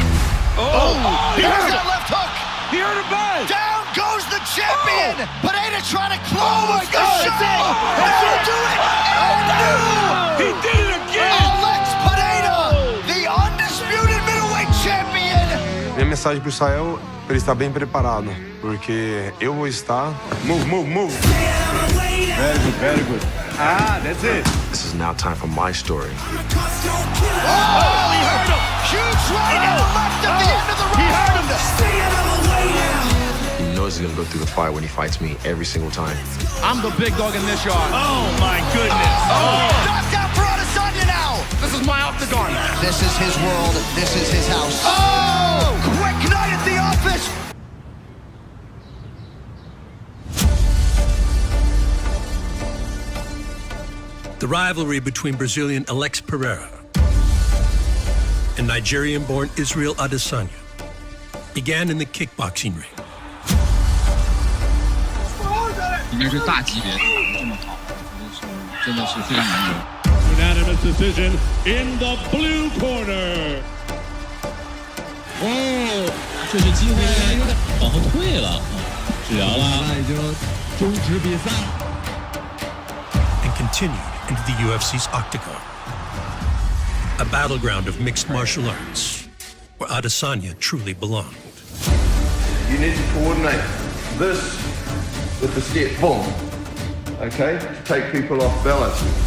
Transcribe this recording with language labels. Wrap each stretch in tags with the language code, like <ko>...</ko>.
<en>Here's that left hook. He hurt a bad. Down goes the champion. Pereira trying to close the shot. That's it. Do it. And He did it again. Alex Pereira, the undisputed middleweight champion.</en> <pt>Minha mensagem pro Israel, ele está bem preparado, porque eu vou estar.</pt> <en>Move, move, move. Very good, very good. Ah, that's it. This is now time for my story. He hurt him. Huge right in the left at the end of the round. He hurt him. He knows he's gonna go through the fire when he fights me every single time. I'm the big dog in this yard. Oh, my goodness. Knocked out for Adesanya now. This is my octagon. This is his world. This is his house. Oh! Quick night at the office. The rivalry between Brazilian Alex Pereira and Nigerian-born Israel Adesanya began in the kickboxing ring.</en> <zh>应该是大级别的这么好，真的是非常难得。</zh> <en>Unanimous decision in the blue corner.</en> <zh>哦，这是机会有点往后退了，治疗了，那已经终止比赛。</zh> <en>And continued into the UFC's octagon, a battleground of mixed martial arts, where Adesanya truly belonged. You need to coordinate this with the step, boom. Okay, to take people off balance.</en>